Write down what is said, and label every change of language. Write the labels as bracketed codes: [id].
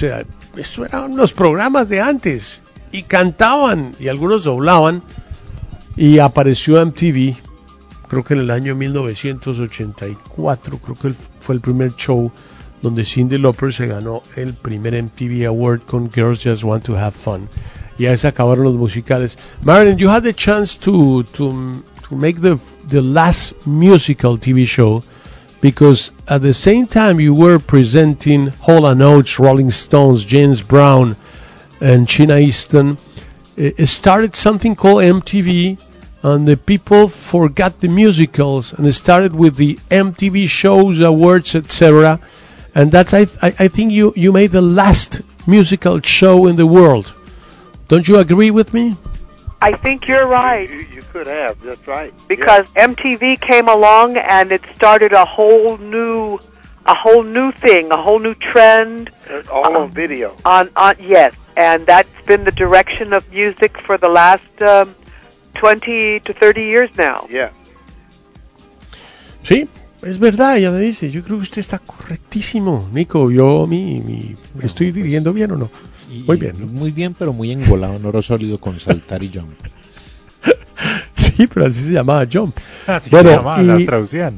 [es] O sea, eso eran los programas de antes. Y cantaban, y algunos doblaban. Y apareció MTV, creo que en el año 1984, creo que fue el primer show donde Cyndi Lauper se ganó el primer MTV Award con Girls Just Want to Have Fun. Y ahí se acabaron los musicales. [en] Marilyn, you had the chance to make the last musical TV show, because at the same time you were presenting Hall & Oates, Rolling Stones, James Brown, and Sheena Easton, it started something called MTV, and the people forgot the musicals and it started with the MTV shows, awards, etc. And that's, I think you made the last musical show in the world. Don't you agree with me? I think you're right. You could have, that's right. Because yeah. MTV came along and it started a whole new thing, a whole new trend. All on video. On yes, and that's been the direction of music for the last 20 to 30 years now. Yeah. [es] Sí, Es verdad, ella me dice, yo creo que usted está correctísimo, Nico, yo mi bueno, estoy pues, dirigiendo bien o no. Muy bien, ¿no? Muy bien, pero muy engolado en oro sólido con saltar y jump. Sí, pero así se llamaba jump. Así bueno, se llamaba, la traducían.